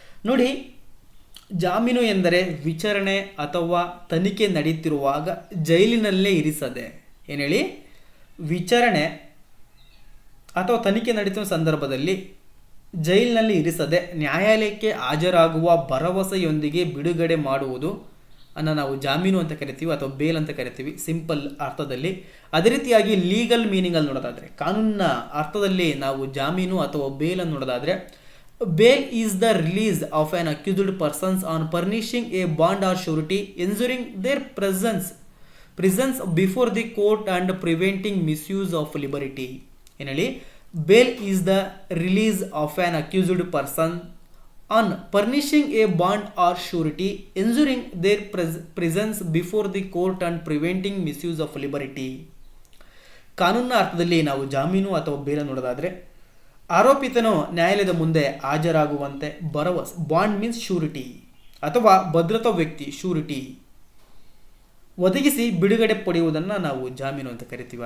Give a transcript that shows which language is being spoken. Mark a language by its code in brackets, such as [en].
[kn] ನೋಡಿ, ಜಾಮೀನು ಎಂದರೆ ವಿಚಾರಣೆ ಅಥವಾ ತನಿಖೆ ನಡೀತಿರುವಾಗ ಜೈಲಿನಲ್ಲೇ ಇರಿಸದೆ, ಏನು ಹೇಳಿ, ವಿಚಾರಣೆ ಅಥವಾ ತನಿಖೆ ನಡೀತಿರುವ ಸಂದರ್ಭದಲ್ಲಿ ಜೈಲಿನಲ್ಲಿ ಇರಿಸದೆ ನ್ಯಾಯಾಲಯಕ್ಕೆ ಹಾಜರಾಗುವ ಭರವಸೆಯೊಂದಿಗೆ ಬಿಡುಗಡೆ ಮಾಡುವುದು ಅನ್ನು ನಾವು ಜಾಮೀನು ಅಂತ ಕರಿತೀವಿ ಅಥವಾ ಬೇಲ್ ಅಂತ ಕರಿತೀವಿ ಸಿಂಪಲ್ ಅರ್ಥದಲ್ಲಿ. ಅದೇ ರೀತಿಯಾಗಿ ಲೀಗಲ್ ಮೀನಿಂಗಲ್ಲಿ ನೋಡೋದಾದರೆ, ಕಾನೂನಿನ ಅರ್ಥದಲ್ಲಿ ನಾವು ಜಾಮೀನು ಅಥವಾ ಬೇಲನ್ನು ನೋಡೋದಾದರೆ, [en] bail is the release of an accused persons on furnishing a bond or surety, ensuring their presence before the court and preventing misuse of liberty. [kn] ಏನಹೇಳಿ, [en] bail is the release of an accused person on furnishing a bond or surety, ensuring their presence before the court and preventing misuse of liberty. [kn] ಕಾನೂನಿನ ಅರ್ಥದಲ್ಲಿ ನಾವು ಜಾಮೀನು ಅಥವಾ bale ನೋಡೋದಾದರೆ, ಆರೋಪಿತನು ನ್ಯಾಯಾಲಯದ ಮುಂದೆ ಹಾಜರಾಗುವಂತೆ ಭರವಸೆ, ಬಾಂಡ್ ಮೀನ್ಸ್ ಶ್ಯೂರಿಟಿ ಅಥವಾ ಭದ್ರತಾ ವ್ಯಕ್ತಿ ಶ್ಯೂರಿಟಿ ಒದಗಿಸಿ ಬಿಡುಗಡೆ ಪಡೆಯುವುದನ್ನು ನಾವು ಜಾಮೀನು ಅಂತ ಕರಿತೀವಿ.